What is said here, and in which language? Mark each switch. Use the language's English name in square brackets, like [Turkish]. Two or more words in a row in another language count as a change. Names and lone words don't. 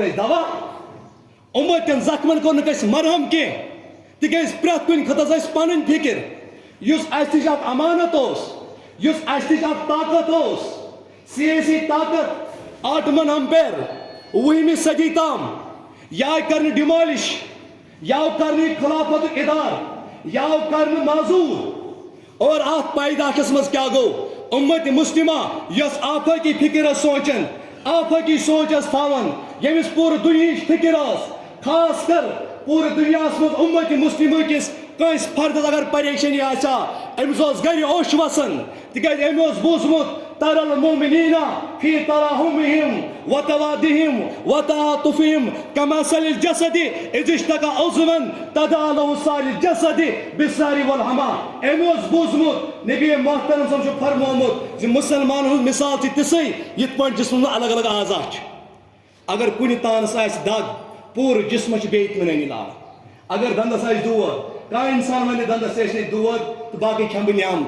[Kashmiri] أسۍ دوا اُمتٮ۪ن زخمن کوٚرنُکھ أسۍ مرہم کینٛہہ تِکیٛازِ پرٛٮ۪تھ کُنہِ خٕطس ٲسۍ پنٕنۍ فکر یُس اَسہِ نِش اکھ امانت اوس یُس اَسہِ نِش اکھ طاقت اوس سیٲسی طاقت آٹمن امپیر 20وِمہِ صدی تام یہِ آیہِ کرنہٕ ڈِمالِش یہِ آو کرنہٕ خلافتُک اِدارٕ یہِ آو کرنہٕ معزوٗل اور اتھ پایداشس منٛز کیٛاہ گوٚو اُمت مسلمہ یۄس آفٲقی فکر ٲس سونٛچان آفاقی سوچ تھاون یمس پور دنیا فکر خاص کر پور دنیا مز امت مسلم کس کنس فردس اگر پریشانی آسا امس گر اوش وسان تکیاز ام بوزمت [Arabic] ترى المؤمنين في تراحمهم وتوادهم وتعاطفهم كمثل الجسد إذا اشتكى عضوا تداعى له سائر الجسد بالسهر والحمى. [Kashmiri] أمس بوزمت نبی محترم صاحب چھُ فرمومُت زِ مسلمان ہُنٛد مثال چھِ تِژھٕے یِتھ پٲٹھۍ جسمَس منٛز الگ الگ اعضاء چھِ. اگر کُنہِ تانَس آسہِ دگ پوٗرٕ جسمَس چھِ بے اطمینٲنی لاران. اگر دندس آسہِ دود کانٛہہ اِنسان وَنہِ دندس ٲسۍ نہٕ دود تہٕ باقٕے کھٮ۪مہٕ بہٕ نیامٕژ.